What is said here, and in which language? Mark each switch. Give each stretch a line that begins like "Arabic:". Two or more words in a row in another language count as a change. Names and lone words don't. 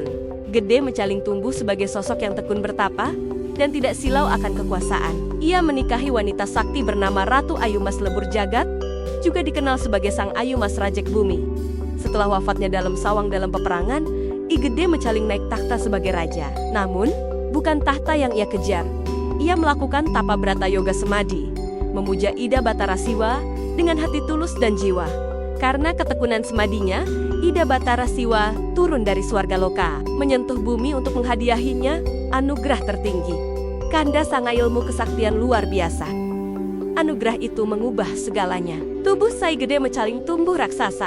Indonesian: Gede Mecaling tumbuh sebagai sosok yang tekun bertapa dan tidak silau akan kekuasaan. Ia menikahi wanita sakti bernama Ratu Ayumas Lebur Jagat, juga dikenal sebagai Sang Ayumas Rajek Bumi. Setelah wafatnya Dalem Sawang dalam peperangan, I Gede Mecaling naik takhta sebagai raja. Namun, bukan tahta yang ia kejar. Ia melakukan tapa brata yoga semadi, memuja Ida Batara Siwa dengan hati tulus dan jiwa. Karena ketekunan semadinya, Ida Batara Siwa turun dari swarga loka, menyentuh bumi untuk menghadiahinya anugerah tertinggi, kanda sanga ilmu kesaktian luar biasa. Anugerah itu mengubah segalanya. Tubuh Sai Gede Mecaling tumbuh raksasa.